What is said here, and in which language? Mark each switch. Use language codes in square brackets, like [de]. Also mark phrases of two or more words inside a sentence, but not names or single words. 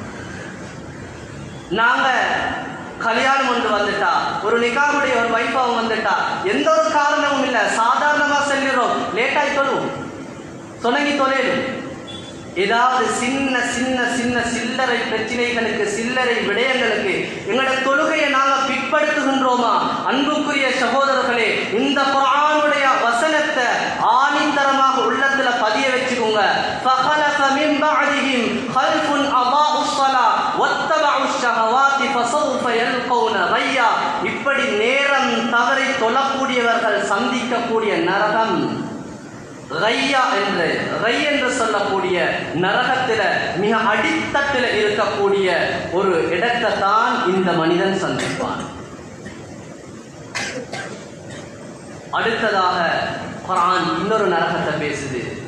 [ta] நாங்க கல்யாணம் ஒன்று வந்துட்டா, ஒரு நிகாஹுடைய ஒரு வைஃபாவும் வந்துட்டா, எந்த ஒரு காரணமும் இல்லை, சாதாரணமா செல்கிறோம், லேட்டாய் தொழுவோம், சொன்னங்கி தொலைடும். ஏதாவது சின்ன சின்ன சின்ன சில்லறை பிரச்சனைகளுக்கு, சில்லறை விடயங்களுக்கு எங்களோட தொழுகையை நாங்கள் பிற்படுத்துகின்றோமா? அன்புக்குரிய சகோதரர்களே, இந்த குர்ஆனுடைய வசனத்தை ஆணித்தரமாக உள்ளத்துல பதிய வச்சுக்கோங்க. [ar] فَخَلَفَ مِنْ بَعْدِهِمْ خَلْفٌ أَضَاعُوا الصَّلَاةَ وَاتَّبَعُوا الشَّهَوَاتِ فَسَوْفَ يَلْقَوْنَ غَيًّا. [ta] இப்படி நேரம் தவறி தொழக்கூடியவர்கள் சந்திக்கக்கூடிய நரகம் ரையா என்று சொல்லக்கூடிய நரகத்தில் மிக அடித்தட்டில் இருக்கக்கூடிய ஒரு இடத்தை தான் இந்த மனிதன் சந்திப்பான். அடுத்ததாக குர்ஆன் இன்னொரு நரகத்தை பேசுது.